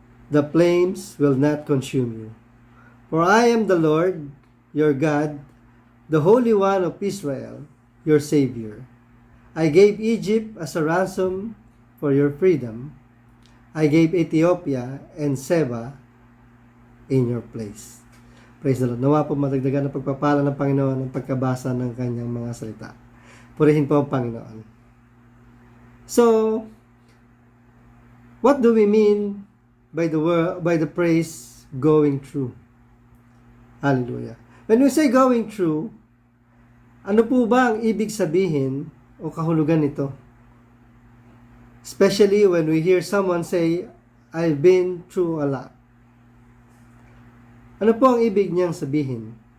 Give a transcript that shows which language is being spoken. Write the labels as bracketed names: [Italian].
[English] The flames will not consume you. For I am the Lord, your God, the Holy One of Israel, your Savior. I gave Egypt as a ransom for your freedom. I gave Ethiopia and Seba in your place. Praise the Lord. [Filipino] Nawa po madagdagan ng pagpapala ng Panginoon ng pagkabasa ng kanyang mga salita. Purihin po ang Panginoon. [English] So, what do we mean by the phrase going through? Hallelujah. When we say going through, [Filipino] ano po ba ang ibig sabihin o kahulugan nito? [English] Especially when we hear someone say, I've been through a lot. [Filipino] Ano po ang ibig niyang sabihin?